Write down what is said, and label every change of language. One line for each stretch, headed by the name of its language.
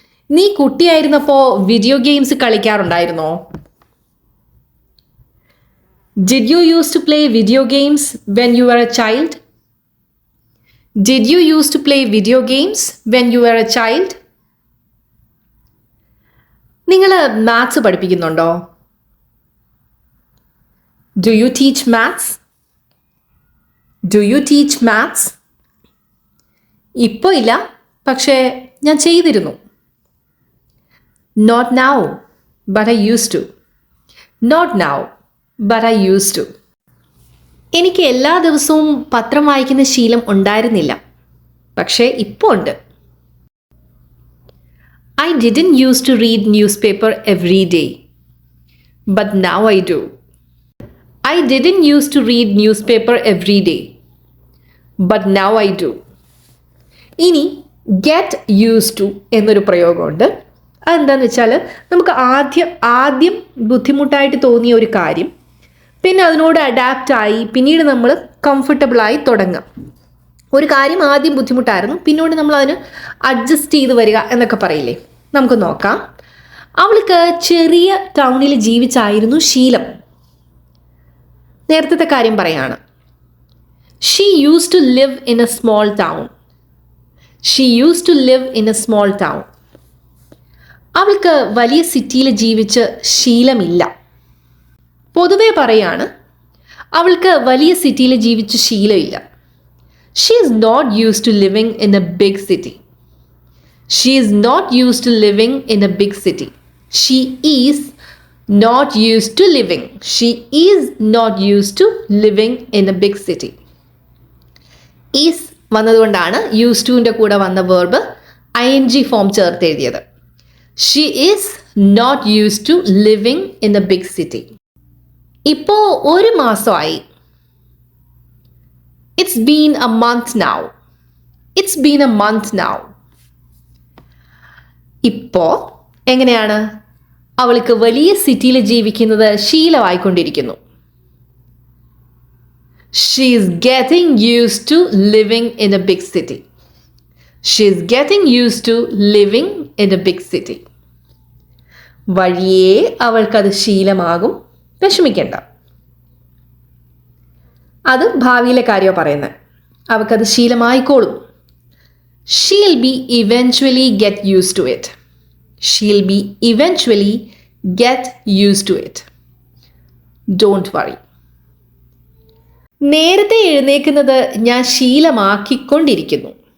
Malayalam: നീ കുട്ടിയായിരുന്നപ്പോ video games കളിക്കാറുണ്ടായിരുന്നോ?
English: Did you used to play video games when you were a child? Did you used to play video games when you were a child?
Malayalam: നിങ്ങൾ maths പഠിപ്പിക്കുന്നുണ്ടോ?
English: Do you teach maths? Do you teach maths?
Malayalam: ഇപ്പോൾ ഇല്ല, പക്ഷേ ഞാൻ ചെയ്തിരുന്നു.
English: Not now, but I used to. Not now, but I used to.
Malayalam: എനിക്ക് എല്ലാ ദിവസവും പത്രം വായിക്കുന്ന ശീലം ഉണ്ടായിരുന്നില്ല, പക്ഷേ ഇപ്പോൾ ഉണ്ട്.
English: I didn't used to read newspaper every day, but now I do. I didn't used to read newspaper every day, but now I do.
Malayalam: ഇനി
English: get used to
Malayalam: എന്നൊരു പ്രയോഗമുണ്ട്. അതെന്താണെന്ന് വെച്ചാൽ നമുക്ക് ആദ്യം ബുദ്ധിമുട്ടായിട്ട് തോന്നിയ ഒരു കാര്യം പിന്നെ അതിനോട് അഡാപ്റ്റായി പിന്നീട് നമ്മൾ കംഫർട്ടബിളായി തുടങ്ങാം. ഒരു കാര്യം ആദ്യം ബുദ്ധിമുട്ടായിരുന്നു, പിന്നീട് നമ്മൾ അതിന് അഡ്ജസ്റ്റ് ചെയ്ത് വരിക എന്നൊക്കെ പറയില്ലേ. നമുക്ക് നോക്കാം. അവൾക്ക് ചെറിയ ടൗണിൽ ജീവിച്ചായിരുന്നു ശീലം. നേരത്തെ കാര്യം പറയാണ്.
English: She used to live in a small town. She used to live in a small town.
Malayalam: അവൾക്ക് വലിയ സിറ്റിയിൽ ജീവിച്ച് ശീലമില്ല. പൊതുവെ പറയാണ് അവൾക്ക് വലിയ സിറ്റിയിൽ ജീവിച്ച് ശീലമില്ല.
English: She is not used to living in a big city. She is not used to living in a big city. She is not used to living. She is not used to living in a big city.
Malayalam: Is വന്നതുകൊണ്ടാണ് used toന്റെ കൂടെ വന്ന verb ing form ചേർത്ത് എഴുതിയത്.
English: She is not used to living in a big city.
Malayalam: ഇപ്പോൾ ഒരു മാസമായി.
English: It's been a month now. It's been a month now.
Malayalam: ഇപ്പോൾ എങ്ങനെയാണ്? അവൾക്ക് വലിയ സിറ്റിയിൽ ജീവിക്കുന്നത് ശീലമായിക്കൊണ്ടിരിക്കുന്നു.
English: She is getting used to living in a big city. She is getting used to living in a big city.
Malayalam: വഴിയേ അവൾക്കത് ശീലമാകും. വിഷമിക്കേണ്ട. അത് ഭാവിയിലെ കാര്യമാണ് പറയുന്നത്. അവൾക്കത് ശീലമായിക്കോളും.
English: She'll be eventually get used to it. She'll be eventually get used to it. Don't worry.
Malayalam: നേരത്തെ എഴുന്നേൽക്കുന്നത് ഞാൻ ശീലമാക്കിക്കൊണ്ടിരിക്കുന്നു.